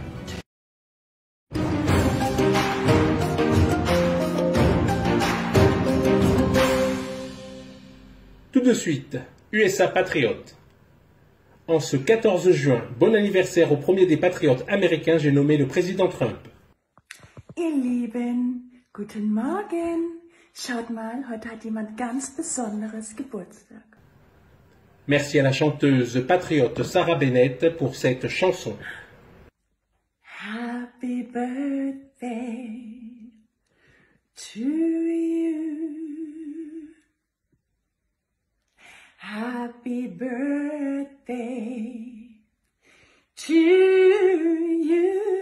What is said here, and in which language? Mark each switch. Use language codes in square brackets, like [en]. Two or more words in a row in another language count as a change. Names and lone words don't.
[fr] Tout de suite, USA patriote. En ce 14 juin, bon anniversaire au premier des patriotes américains, j'ai nommé le président Trump. [de] Ihr Lieben, guten Morgen. Schaut mal, heute hat jemand ganz Besonderes Geburtstag. [fr] Merci à la chanteuse patriote Sarah Bennett pour cette chanson. [en] Happy birthday to you. Happy birthday to you.